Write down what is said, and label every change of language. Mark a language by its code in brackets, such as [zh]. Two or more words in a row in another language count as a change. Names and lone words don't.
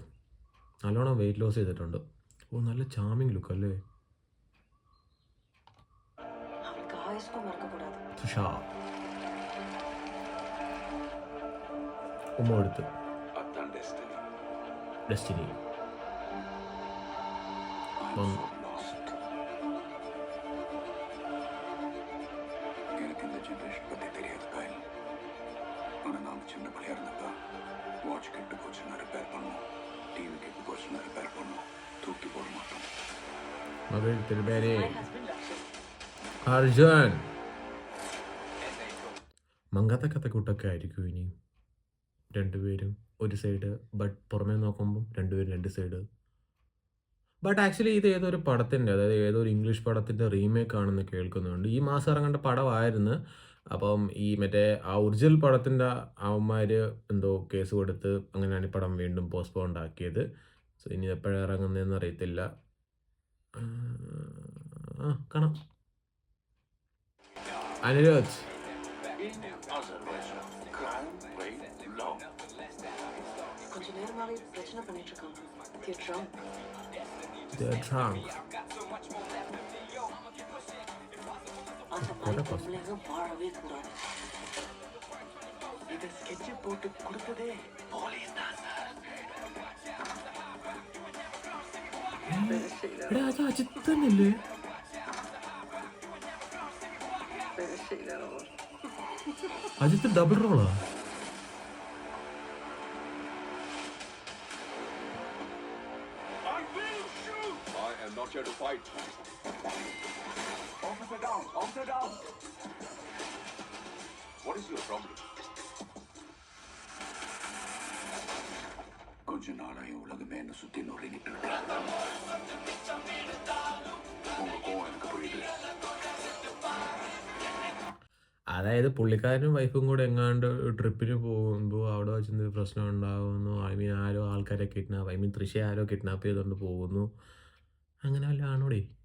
[ml] നല്ലോണം [en] weight loss [ml] ചെയ്തിട്ടുണ്ട്. ഓ, നല്ല [en] charming look [ml] അല്ലേ. ഉമ്മ എടുത്ത് ഡെസ്റ്റിനി [ta] எனக்கு இந்த ஜென்ரேஷன் பற்றி தெரியாது கைல். ஆனால் நான் சின்ன பிள்ளையா இருந்தப்ப வாட்ச் கெட்டு போச்சுன்னா ரிப்பேர் பண்ணுவோம், டிவி கெட்டு போச்சுன்னா ரிப்பேர் பண்ணுவோம், தூக்கி போட மாட்டோம். [ml] മകൾ തിരുമേനി അർജുൻ മങ്ങാത്ത കൂട്ടൊക്കെ ആയിരിക്കും ഇനി. രണ്ടുപേരും ഒരു സൈഡ്, ബട്ട് പുറമേ നോക്കുമ്പം രണ്ടുപേരും രണ്ട് സൈഡ്. [en] but actually [ml] ഇത് ഏതൊരു പടത്തിൻ്റെ, അതായത് ഏതൊരു ഇംഗ്ലീഷ് പടത്തിൻ്റെ റീമേക്ക് ആണെന്ന് കേൾക്കുന്നുണ്ട്. ഈ മാസം ഇറങ്ങേണ്ട പടമായിരുന്നു. അപ്പം ഈ മറ്റേ ആ ഒറിജിനൽ പടത്തിൻ്റെ അവന്മാർ എന്തോ കേസ് കൊടുത്ത് അങ്ങനെയാണ് ഈ പടം വീണ്ടും പോസ്റ്റ്പോണ്ട് ആക്കിയത്. സോ ഇനി എപ്പോഴാണ് ഇറങ്ങുന്നതെന്ന് അറിയത്തില്ല. കാണാം. അനിരുദ്ധ് [ta] கொஞ்ச நேரமாவே பிரச்சனை பண்ணிட்டு இருக்காங்க. [en] They're drunk. [ta] அந்த மாதிரி பொம்பளைங்க வாழவே கூடாது. இதை ஸ்கெட்ச் போட்டு கொடுத்ததே போலீஸ் தான் சார். [ml] അത് അജിത്ത് തന്നെയല്ലേ? അജിത്ത് [en] double role? Not here to fight. Officer down! Officer down! What is your problem? [ta] கொஞ்ச நாளாக உலகமே என்ன சுத்தி நுழைஞ்சிட்டு இருக்கு. உங்க கோவம் எனக்கு புரியுது. [ml] അതായത് പുള്ളിക്കാരനും വൈഫും കൂടെ എങ്ങാണ്ട് ട്രിപ്പിന് പോകുമ്പോൾ അവിടെ വെച്ച് പ്രശ്നം ഉണ്ടാകുന്നു. ആരോ ആൾക്കാരെ കിഡ്നാപ്പ്, തൃശ്ശ ആരോ കിഡ്നാപ്പ് ചെയ്തുകൊണ്ട് പോകുന്നു. അങ്ങനെ വല്ല ആണോടെ?